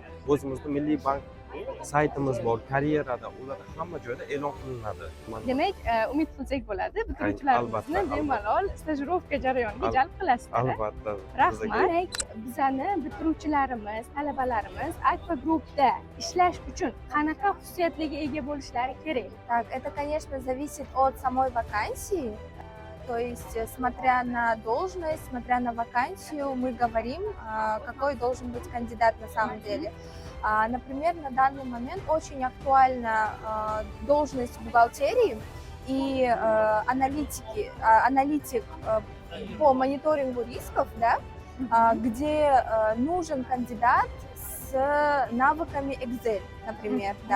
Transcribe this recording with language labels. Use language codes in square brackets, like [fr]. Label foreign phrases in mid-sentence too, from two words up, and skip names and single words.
[uz] O'zimizning Milliy bank saytimiz bor, karyerada ular hamma joyda e'lon qilinadi. Demak, umid qilsak bo'ladi, bitiruvchilarimizni bemalol stajirovka jarayoniga jalb qilasizlar. Albatta. Rahmat. Bizani bitiruvchilarimiz, talabalarimiz Alfa Group'da ishlash uchun qanaqa xususiyatlarga ega bo'lishlari kerak? [ru] Так, это, конечно, зависит от самой вакансии. То есть, смотря на должность, смотря на вакансию, мы говорим, какой должен быть кандидат на самом деле. Например, на данный момент очень актуальна должность бухгалтерии и аналитик по мониторингу рисков, да, где нужен кандидат с навыками Excel, например, да.